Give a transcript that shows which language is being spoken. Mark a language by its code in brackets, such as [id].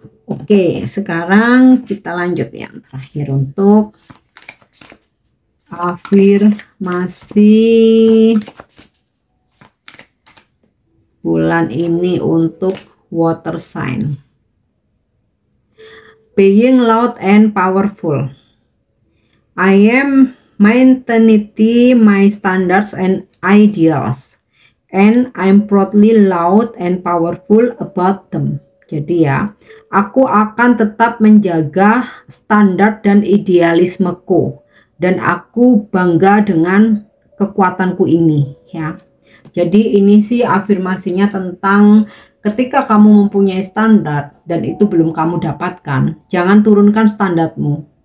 [id] Oke, sekarang kita lanjut yang terakhir untuk afirmasi bulan ini untuk [en] water sign. Being loud and powerful. I am maintaining my standards and ideals, and I'm proudly loud and powerful about them. [id] Jadi ya, aku akan tetap menjaga standar dan idealismeku, dan aku bangga dengan kekuatanku ini ya. Jadi ini sih afirmasinya tentang ketika kamu mempunyai standar dan itu belum kamu dapatkan, jangan turunkan standarmu.